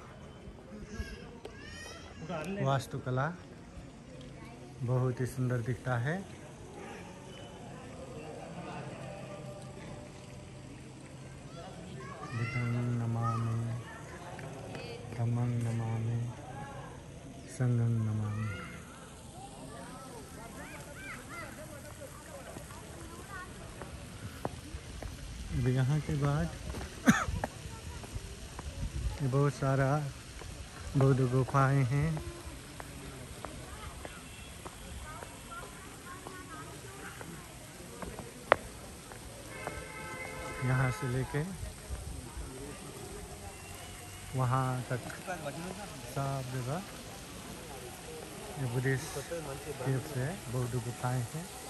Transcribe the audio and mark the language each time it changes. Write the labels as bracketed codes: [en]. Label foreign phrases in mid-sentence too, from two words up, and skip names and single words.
[hi] वास्तुकला, बहुत ही सुंदर दिखता है। [pi] बुद्धं नमामि, धम्मं नमामि, संघं नमामि। [hi] अभी यहाँ के बाद बहुत सारा बौद्ध गुफाएं हैं। यहाँ से लेके वहाँ तक सब जगह ये बुद्धिस्ट तीर्थ है, बौद्ध गुफाएं हैं।